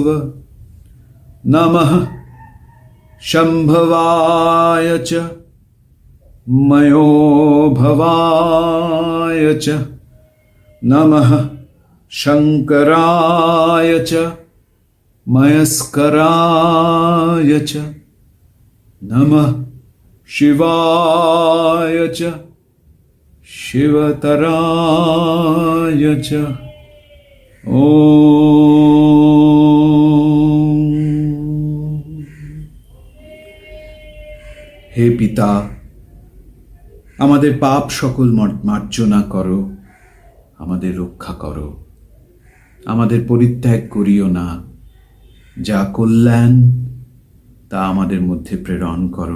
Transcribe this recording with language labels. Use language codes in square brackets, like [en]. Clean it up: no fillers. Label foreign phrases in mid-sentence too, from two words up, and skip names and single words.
[sa] नमः शम्भवाय च मयोभवाय च नमः शङ्कराय च मयस्कराय च नमः शिवाय च शिवतराय च। ओम। [bn] হে পিতা, আমাদের পাপ সকল মার্জনা করো, আমাদের রক্ষা করো, আমাদের পরিত্যাগ করিও না। যা কল্যাণ তা আমাদের মধ্যে প্রেরণ করো।